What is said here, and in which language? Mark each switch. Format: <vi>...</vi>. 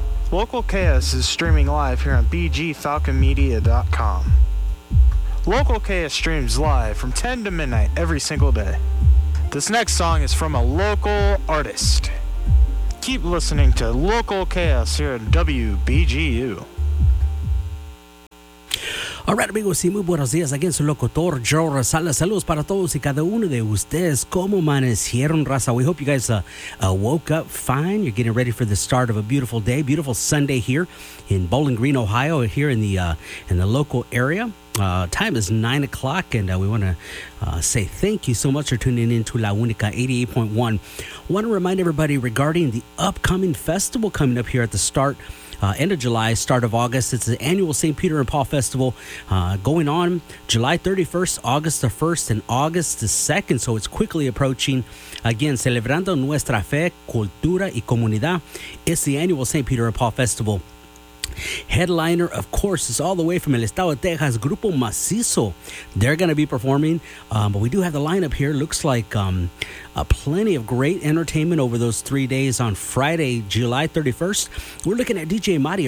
<en>Local Chaos is streaming live here on bgfalconmedia.com. Local Chaos streams live from 10 to midnight every single day. This next song is from a local artist. Keep listening to Local Chaos here on WBGU. All right,</en> <es>amigos, y muy buenos días. Aquí en su locutor, Joe Rosales. Saludos para todos y cada uno de ustedes. ¿Cómo amanecieron, raza?</es> <en>We hope you guys woke up fine. You're getting ready for the start of a beautiful day, beautiful Sunday here in Bowling Green, Ohio, here in the local area. Time is 9 o'clock, and we want to say thank you so much for tuning in to La Única 88.1. Want to remind everybody regarding the upcoming festival coming up here at the start. End of July, start of August. It's the annual St. Peter and Paul Festival going on July 31st, August the 1st, and August the 2nd. So it's quickly approaching.</en> <es>Again, Celebrando Nuestra Fe, Cultura y Comunidad.</es> <en>It's the annual St. Peter and Paul Festival. Headliner, of course, is all the way from</en> <es>El Estado de Texas,</es> <en>Grupo Macizo. They're going to be performing, but we do have the lineup here. Looks like plenty of great entertainment over those 3 days. On Friday, July 31st, we're looking at DJ Mighty.</en>